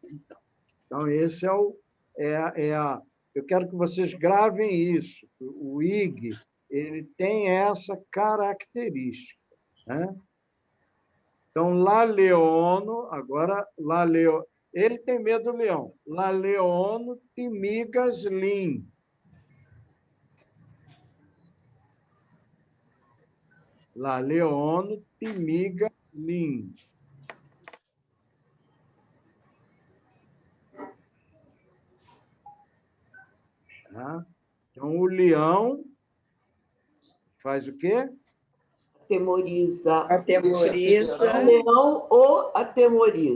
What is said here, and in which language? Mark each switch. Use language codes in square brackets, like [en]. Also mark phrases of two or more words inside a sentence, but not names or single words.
[pt] Então, esse eu quero que vocês gravem isso. O IG, ele tem essa característica. Né? Então, [eo] La Leono, [pt] agora, ele tem medo do leão. [eo] La Leono timigas lin. La Leono timigas lin. [pt] Tá? Então, o leão faz o quê? Atemoriza. Atemoriza. O leão o atemoriza.